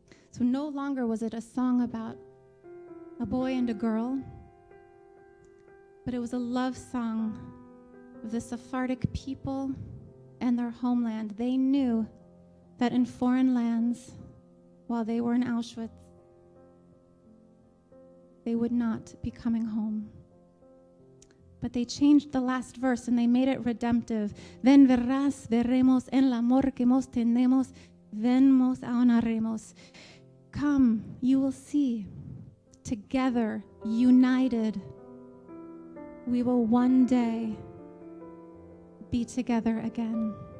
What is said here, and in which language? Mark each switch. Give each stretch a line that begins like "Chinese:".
English: So no longer was it a song about a boy and a girl, but it was a love song of the Sephardic people and their homeland. They knew that in foreign lands, while they were in Auschwitz, they would not be coming home. But they changed the last verse and they made it redemptive.
Ladino: Ven verás, veremos en el amor que nos tenemos, ven nos aunaremos.
English: Come, you will see. Together, united, we will one day be together again.